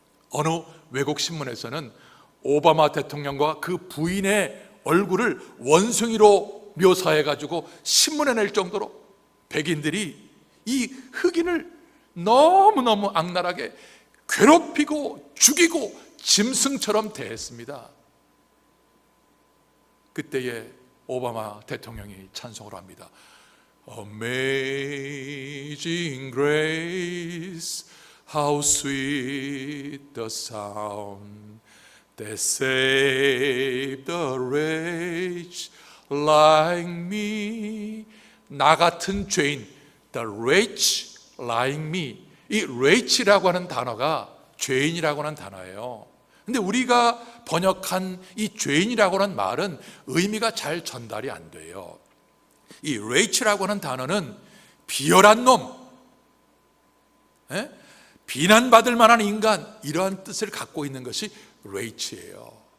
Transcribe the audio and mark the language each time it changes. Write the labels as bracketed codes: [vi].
[ko] 어느 외국 신문에서는 오바마 대통령과 그 부인의 얼굴을 원숭이로 묘사해가지고 신문에 낼 정도로 백인들이 이 흑인을 너무너무 악랄하게 괴롭히고 죽이고 짐승처럼 대했습니다. 그때에 오바마 대통령이 찬송을 합니다. [en] Amazing grace, how sweet the sound that saved a wretch like me. [ko] 나 같은 죄인, [en] the wretch like me. [ko] 이 wretch라고 하는 단어가 죄인이라고 하는 단어예요. 근데 우리가 번역한 이 죄인이라고 하는 말은 의미가 잘 전달이 안 돼요. 이 wretch라고 하는 단어는 비열한 놈, 비난받을 만한 인간, 이러한 뜻을 갖고 있는 것이 wretch예요.